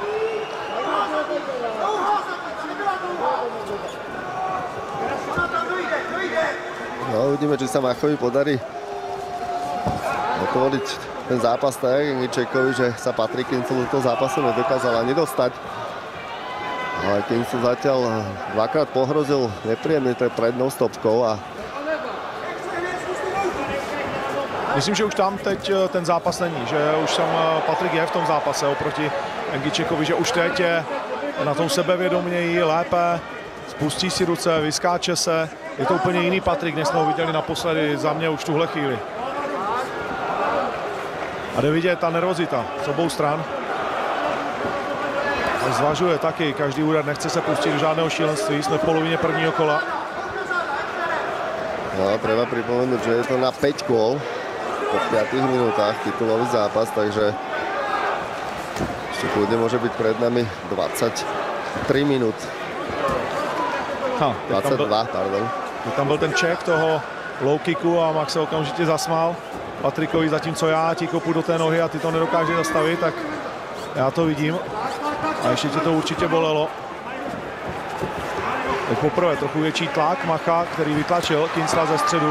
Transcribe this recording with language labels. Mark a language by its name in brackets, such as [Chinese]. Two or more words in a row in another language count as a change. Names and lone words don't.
[Slovak] No, uvidíme, či sa Machovi podarí otvoriť ten zápas tak, Lengičekovi, že sa Patrik Kincel do toho zápasu nedokázal ani dostať. Ale Kincel zatiaľ dvakrát pohrozil nepríjemne prednou stopkou a [Czech] myslím, že už tam teď ten zápas není, že už tam Patrik je v tom zápase oproti Lengičekovi, že už teď je na tom sebevědoměji, lépe, spustí si ruce, vyskáče se. Je to úplně jiný Patrik, než jsme ho viděli naposledy, za mě už tuhle chvíli. A jde vidět ta nervozita z obou stran. A zvažuje taky každý úder, nechce se pustit do žádného šílenství, jsme v polovině prvního kola. [Slovak] no, treba pripomenúť, že je to na 5 kôl po 5 minútach titulový zápas, takže ešte kľudne môže byť pred nami 23 minút. 22, pardon. [Czech] Tam byl ten check toho low kicku a Max se okamžitě zasmál Patrikovi, zatímco já ti kopu do té nohy a ty to nedokáže zastavit, tak já to vidím. A ještě tě to určitě bolelo. Teď poprvé trochu větší tlak Macha, který vytlačil Kinsla ze středu.